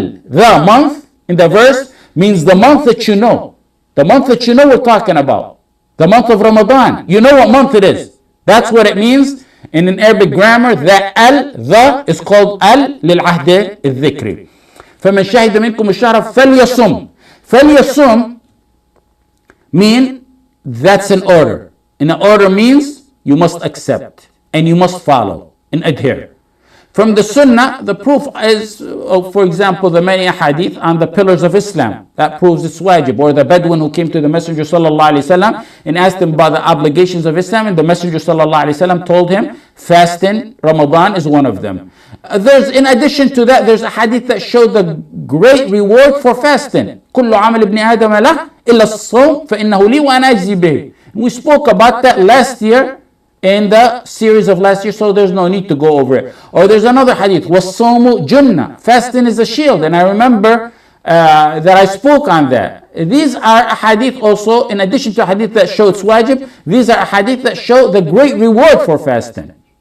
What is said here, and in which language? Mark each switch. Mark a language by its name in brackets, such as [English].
[English] The month, in the verse, means the month that you know. The month that you know we're talking about. The month of Ramadan. You know what month it is. That's what it means. And in Arabic grammar, that the is called للعهد الذكري. [Arabic] فمن شهد منكم الشهر فليصم. [English] فليصم mean that's an order. And an order means you must accept and you must follow and adhere. From the Sunnah, the proof is, for example, the many hadith on the pillars of Islam. That proves it's wajib. Or the Bedouin who came to the Messenger sallallahu alaihi wasallam and asked him about the obligations of Islam, and the Messenger sallallahu alaihi wasallam told him, fasting, Ramadan is one of them. In addition to that, there's a hadith that showed the great reward for fasting. [Arabic] كل عمل ابن آدم له إلا الصوم فإنه لي وأنا أجزي به. [English] We spoke about that last year in the series of last year, so there's no need to go over it. Or there's another hadith, [Arabic] وَالصَّوْمُ جُنَّةٌ, [English] fasting is a shield, and I remember that I spoke on that. These are a hadith also, in addition to a hadith that show it's wajib, these are a hadith that show the great reward for fasting.